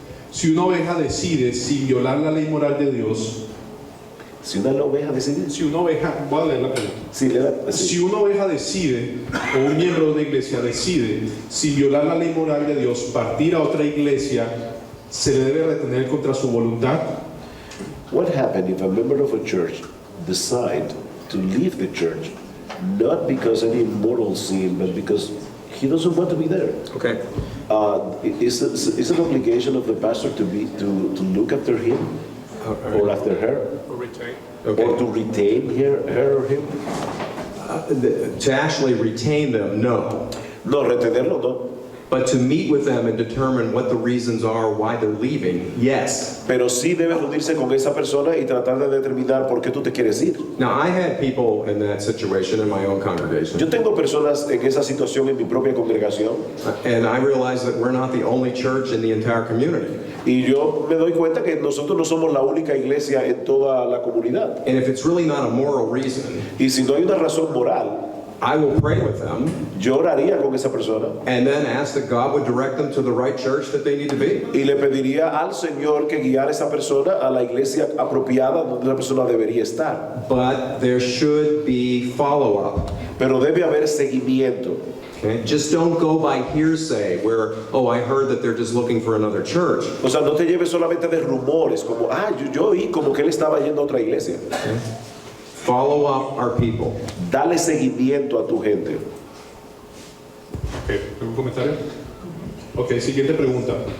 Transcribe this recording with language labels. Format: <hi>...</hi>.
<es>Si una oveja decide, sin violar la ley moral de Dios, Si una oveja decide, si una oveja, voy a leer la pregunta. sí, Si una oveja decide, o un miembro de una iglesia decide, sin violar la ley moral de Dios, partir a otra iglesia, ¿se le debe retener contra su voluntad?</es> <en>what happened if a member of a church decide to leave the church, not because any moral sin, but because he doesn't want to be there? Okay. Is an obligation of the pastor to look after him or after her, Okay. or to retain her or him? To actually retain them, no.</en> <es>No, retenerlo no.</es> <en>But to meet with them and determine what the reasons are why they're leaving, yes.</en> <es>Pero sí debe reunirse con esa persona y tratar de determinar por qué tú te quieres ir.</es> <en>Now, I had people in that situation in my own congregation,</en> <es>Yo tengo personas en esa situación en mi propia congregación</es> <en>and I realized that we're not the only church in the entire community.</en> <es>y yo me doy cuenta que nosotros no somos la única iglesia en toda la comunidad.</es> <en>And if it's really not a moral reason,</en> <es>Y si no hay una razón moral,</es> <en>I will pray with them</en> <es>yo oraría con esa persona</es> <en>and then ask that God would direct them to the right church that they need to be.</en> <es>y le pediría al Señor que guiara a esa persona a la iglesia apropiada donde la persona debería estar.</es> <en>But there should be follow-up.</en> <es>Pero debe haber seguimiento.</es> <en>Okay? Just don't go by hearsay where, oh, I heard that they're just looking for another church.</en> <es>O sea, no te lleves solamente de rumores, como, yo oí como que él estaba yendo a otra iglesia.</es> <en>Follow up our people.</en> <es>Dale seguimiento a tu gente. Ok, ¿algún comentario? Ok, siguiente pregunta.</es>